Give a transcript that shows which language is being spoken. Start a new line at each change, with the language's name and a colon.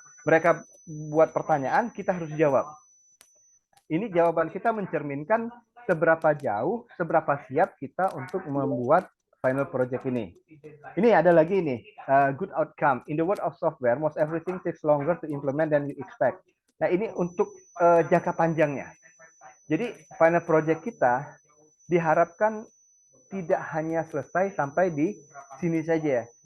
Indonesian: Mereka buat pertanyaan, kita harus jawab. Ini jawaban kita mencerminkan seberapa jauh, seberapa siap kita untuk membuat final project ini. Ini ada lagi nih,
English: good outcome. In the world of software, most everything takes longer to implement than you expect.
Indonesian: Nah, ini untuk jangka panjangnya. Jadi, final project kita diharapkan tidak hanya selesai sampai di sini saja.